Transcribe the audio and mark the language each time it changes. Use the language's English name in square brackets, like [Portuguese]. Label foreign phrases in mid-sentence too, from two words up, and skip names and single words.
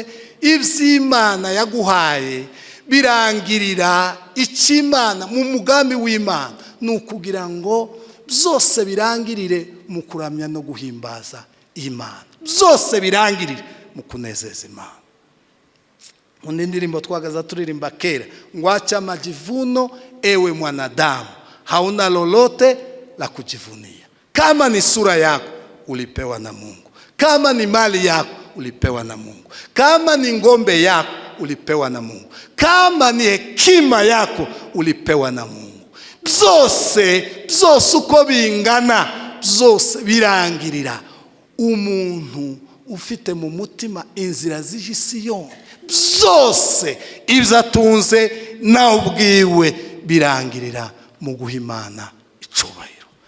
[Kinyarwanda] Iby'Imana yaguhaye birangirira icy'Imana mu mugambi w'Imana, ni ukugira ngo byose birangirire mu kuramya no guhimbaza Imana, byose birangirire mu kunezeza Imana. Mu ndirimbo twagaza turirimba kera, ngo [Swahili] acha majivuno ewe mwanadamu, hauna lolote la kujivunia. Kama ni sura yako ulipewa na Mungu, kama ni mali yako ulipewa na Mungu, kama ni ngombe yako ulipewa na Mungu, kama ni hekima yako ulipewa na Mungu. [Kinyarwanda] Byose uko bingana, byose birangirira umuntu ufite mu mutima inzira z'iji Siyoni. Byose ibyo atunze nawe ubwiwe birangirira mu guha Imana icyubahiro.